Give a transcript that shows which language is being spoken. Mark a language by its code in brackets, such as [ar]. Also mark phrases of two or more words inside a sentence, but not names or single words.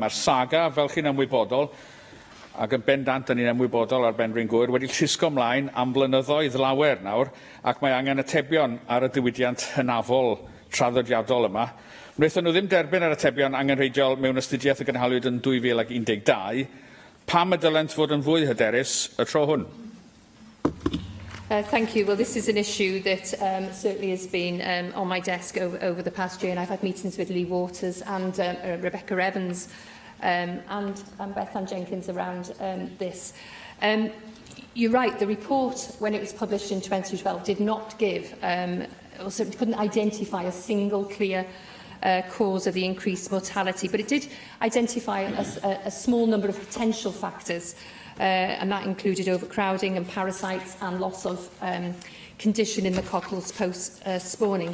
[cy] Mae'r saga, fel chi'n ymwybodol, ac yn bendant yn un ymwybodol ar benryn gwyr, wedi llusgo ymlaen am flynyddoedd lawer nawr, ac mae angen atebion ar y diwydiant hynafol traddodiadol yma. Wnaethon nhw ddim derbyn yr atebion angenrheidiol mewn astudiaeth y gynhaliwyd yn 2012. Pam y dylent fod yn fwy hyderus y tro hwn? [en] Thank you. Well, this is an issue that certainly has been on my desk over the past year, and I've had meetings with Lee Waters and Rebecca Evans and Beth Ann Jenkins around this. You're right, the report, when it was published in 2012, did not give, also it couldn't identify a single clear cause of the increased mortality, but it did identify a small number of potential factors, and that included overcrowding and parasites and loss of condition in the cockles post-spawning.